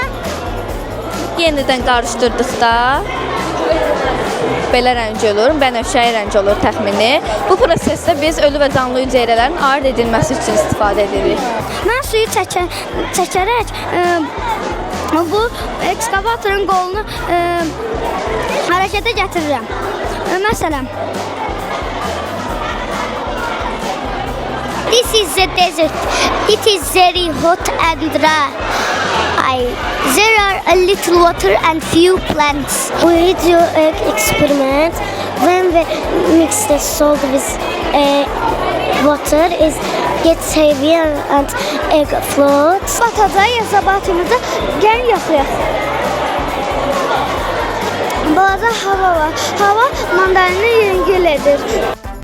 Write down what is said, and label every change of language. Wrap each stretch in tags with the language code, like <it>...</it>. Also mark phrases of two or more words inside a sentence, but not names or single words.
<az>Yenidən qarışdırdıqda belə rəng olur, bənövşəyi rəng olur təxmini. Bu prosesdə biz ölü və canlı hüceyrələrin ayırd edilməsi üçün istifadə edirik. Mən suyu çəkərək bu ekskavatorun qolunu hərəkətə gətirirəm. Məsələn,</az> <en>this is a desert. It is very hot and dry. There are a little water and few plants. we do an experiment when we mix the salt with water is gets heavier and egg floats.</en> <az>Batacaq ya batımızda gəlin yoxlayaq. Balaca hava var. Hava mandarini yüngül edir.</az>